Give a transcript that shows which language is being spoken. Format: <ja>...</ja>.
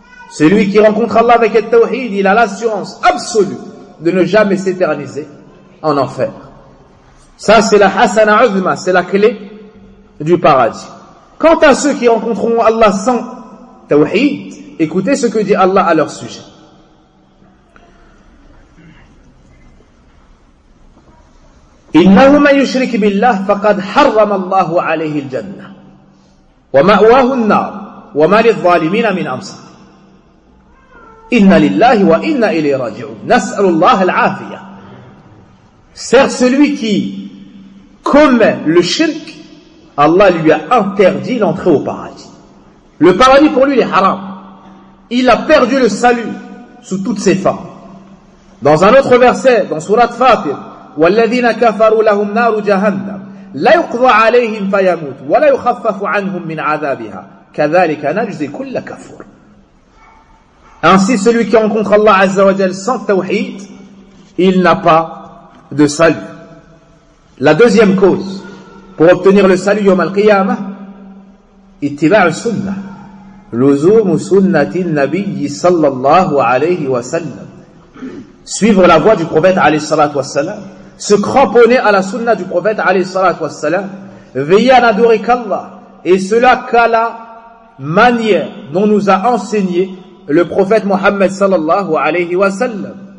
<fr>Celui qui rencontre Allah avec al-tawhid, il a l'assurance absolue de ne jamais s'éterniser en enfer. Ça, c'est la hasana uzma, c'est la clé du paradis. Quant à ceux qui rencontreront Allah sans tawhid, écoutez ce que dit Allah à leur sujet.</fr> <ar>إنه من يشرك بالله فقد حرم الله عليه الجنة ومأواه النار وما للظالمين من أنصار إن لله وإنا إليه راجعون نسأل الله العافية.</ar> <fr>Certes, celui qui commet le shirk, Allah lui a interdit l'entrée au paradis. Le paradis pour lui est haram. Il a perdu le salut sous toutes ses formes. Dans un autre verset, dans Sourate Fatir,</fr> <ar>والذين كفروا لهم نار جهنم لا يقضى عليهم فيموت ولا يخفف عنهم من عذابها كذلك نجزي كل كفور.</ar> <fr>Ainsi, celui qui rencontre Allah Azza wa Jal sans tawhid, il n'a pas de salut. La deuxième cause pour obtenir le salut</fr> <ar>yawm al-qiyamah, ittiba' sunnah, luzum sunnati an-nabi</ar> <fr>sallallahu alayhi wa sallam, suivre la voie du prophète alayhi salatu wa salam, se cramponner à la sunna du prophète alayhi salatu wassalam, veiller à n'adorer qu'Allah, et cela qu'à la manière dont nous a enseigné le prophète Mohammed sallallahu alayhi wa sallam.</fr>